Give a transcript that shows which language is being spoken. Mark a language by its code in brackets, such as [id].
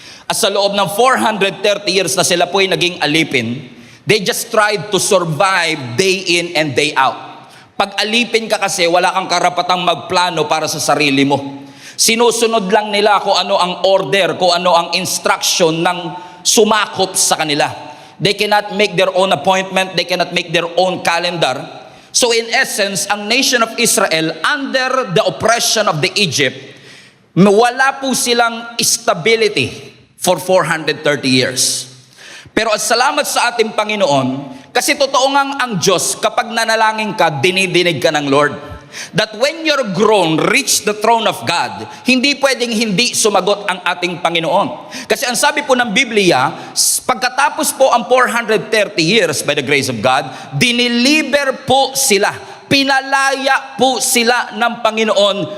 [tl] At sa loob ng 430 years na sila po ay naging alipin, [en] they just tried to survive day in and day out. [tl] Pag alipin ka kasi, wala kang karapatang magplano para sa sarili mo. Sinusunod lang nila kung ano ang order, kung ano ang instruction ng sumakop sa kanila. [en] They cannot make their own appointment. They cannot make their own calendar. So in essence, ang nation of Israel, under the oppression of the Egypt, [tl] wala po silang [en] stability for 430 years. [tl] Pero at salamat sa ating Panginoon, kasi totoo ngang ang Diyos, kapag nanalangin ka, dinidinig ka ng Lord. [en] That when you're grown, reach the throne of God, [tl] hindi pwedeng hindi sumagot ang ating Panginoon. Kasi ang sabi po ng Biblia, pagkatapos po ang 430 years [en] by the grace of God, [tl] diniliber po sila, pinalaya po sila ng Panginoon.